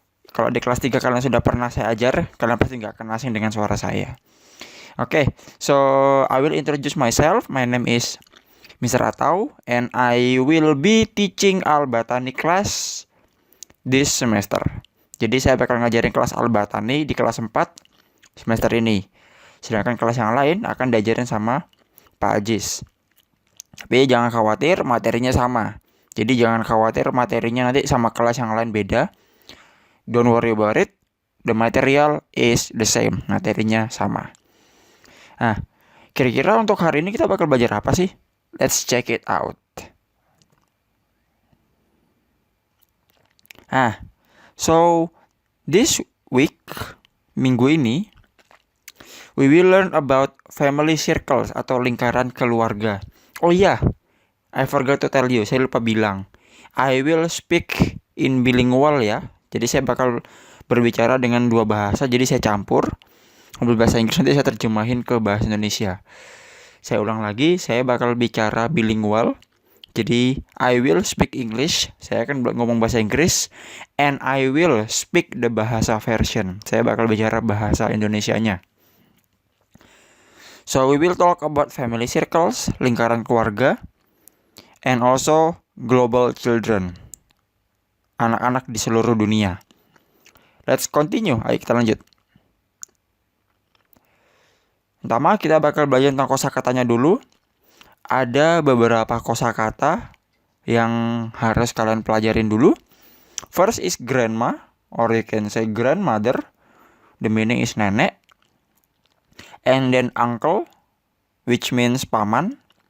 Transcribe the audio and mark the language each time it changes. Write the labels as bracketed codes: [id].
[id] Kalau di kelas 3 kalian sudah pernah saya ajar, kalian pasti nggak akan asing dengan suara saya. [en] Oke, so I will introduce myself. My name is Mr. Atau, and I will be teaching Al-Batani class this semester. [id] Jadi saya bakal ngajarin kelas Al-Batani di kelas 4 semester ini. Sedangkan kelas yang lain akan diajarin sama Pak Ajis. Tapi jangan khawatir, materinya sama. Jadi jangan khawatir materinya nanti sama kelas yang lain beda. [en] Don't worry about it. The material is the same. [id] Materinya sama. Nah, kira-kira untuk hari ini kita bakal belajar apa sih? [en] Let's check it out. So this week, [id] minggu ini, [en] we will learn about family circles [id] atau lingkaran keluarga. [en] Oh iya, I forgot to tell you, [id] saya lupa bilang. [en] I will speak in bilingual ya. [id] Jadi saya bakal berbicara dengan dua bahasa, jadi saya campur. Ambil bahasa Inggris, nanti saya terjemahin ke bahasa Indonesia. Saya ulang lagi, saya bakal bicara bilingual. Jadi [en] I will speak English, [id] saya akan ngomong bahasa Inggris, [en] and I will speak the bahasa version. [id] Saya bakal bicara bahasa Indonesianya. [en] So we will talk about family circles, [id] lingkaran keluarga, [en] and also global children, [id] anak-anak di seluruh dunia. [en] Let's continue, [id] ayo kita lanjut. Pertama kita bakal belajar tentang kosakatanya dulu. Ada beberapa kosakata yang harus kalian pelajarin dulu. [en] First is grandma, or you can say grandmother. The meaning is nenek. And then uncle, which means paman.